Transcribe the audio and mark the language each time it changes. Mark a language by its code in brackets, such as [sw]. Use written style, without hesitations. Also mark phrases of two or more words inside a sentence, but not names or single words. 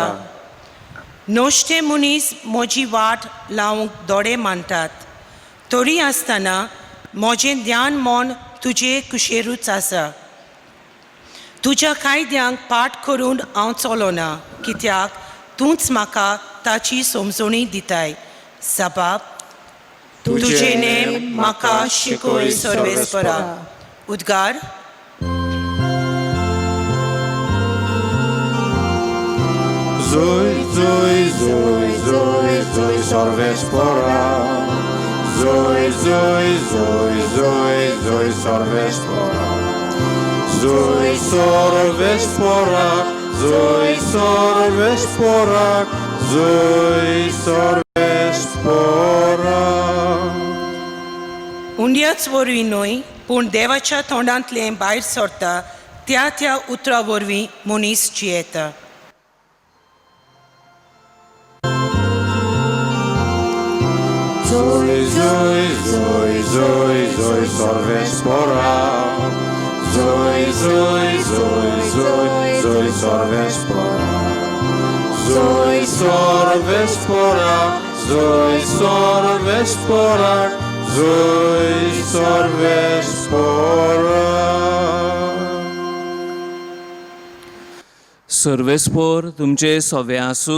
[kok] नोश्टे मनीस म्हजी वाट लावंक दोळे मानतात, तरी आसतना म्हजें ध्यान मन तुजे कुशेरूच आसा. तुज्या कायद्यांक पाठ करून हांव चलोना, कित्याक तूंच म्हाका ताची समजणी दिताय. जबाब. तुजे नेम म्हाका शिकोय सर्वेस्परा. उद्गार. Zoi, zoi, zoi, zoi, zoi, सर्वेस्परा. Zoi, zoi, zoi, zoi, zoi, सर्वेस्परा. Zoi, सर्वेस्परा. Zoi, सर्वेस्परा. Zoi, सर्वेस्परा. उंड्याच वरवीं न्हय, पूण देवाच्या तोंडांतलें भायर सरता त्या उतरा वरवीं मनीस जियेता. Zoi, zoi, zoi, zoi, zoi, सर्वेस्परा. Zoi, zoi, zoi, zoi, zoi, सर्वेस्परा. Zoi, सर्वेस्परा. Zoi, सर्वेस्परा. Zoi, सर्वेस्परा. सर्वेस्पोर तुमचे सवे आसूं.